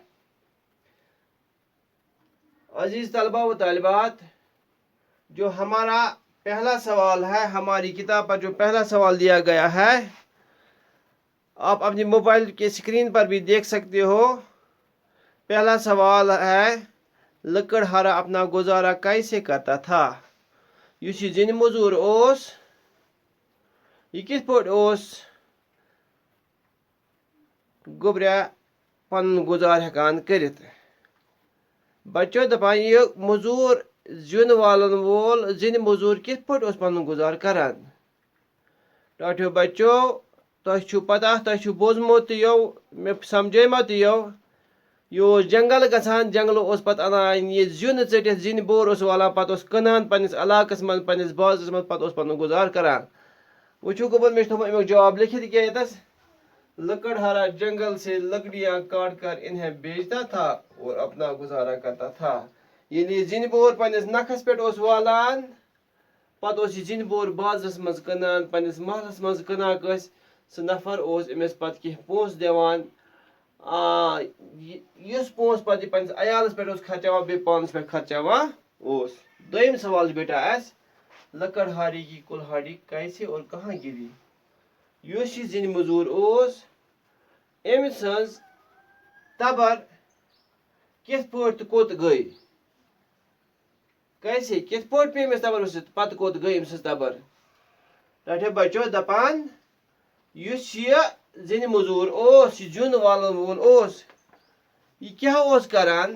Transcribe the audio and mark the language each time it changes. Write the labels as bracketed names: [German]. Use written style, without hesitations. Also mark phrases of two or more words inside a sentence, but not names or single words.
[Hindi] अजीज तलबा व तालिबात, जो हमारा पहला सवाल है, हमारी किताब पर जो पहला सवाल दिया गया है, आप अपनी मोबाइल के स्क्रीन पर भी देख सकते हो। पहला सवाल है, लकड़हारा अपना गुजारा कैसे करता था? [Kashmiri] युस जिन मजूर ओस, यह किस पट ओस गोब्रा पन गुजार हेकान करित? बच्चों दपान ये मजूर जिन वालन वोल जिन मजूर किस पट ओस पन गुजार करान? टाठियो बच्चों, तुझ पता, तुझ बोजमत यो, मे समझेमत यो, यो जंगल गसान, जंगल उस पत अनान ये जिन चटित, जिन बोर उस वाला पत उस कनान पनिस इलाकस मन, पनिस बाजस मन, पत उस पन गुजार करान। वुचु गोबर में अमुक जवाब लिखित क्या यतस? [Hindi] लकड़हारा जंगल से लकड़ियां काट कर इन्हें बेचता था और अपना गुजारा करता था। [Kashmiri] यानी जिन बोर पनिस नखस पे उस वालान, पत उस जिन बोर बाजस मज कनान, पनिस महलस मज कनान कस, स नफर उस इमिस पत की पोस देवान। युस पोस पत पनिस अयालस पे खर्चावान, बे पानस पे खर्चावान उस। दोयम सवाल बेटा एस, [Hindi] लकड़हारी की कुल्हाड़ी कैसे और कहाँ गिरी? [Kashmiri] युस जिन मजूर ओस, अम सज तबर किस पट कोत गई? कैसे, किस पट पे अमिस तबर वसित, पत कोत गई अम सज तबर? टाठे बच्चों दपान युस ये जिन मजूर ओस, जुन वालन वोल ओस, ये क्या ओस करान?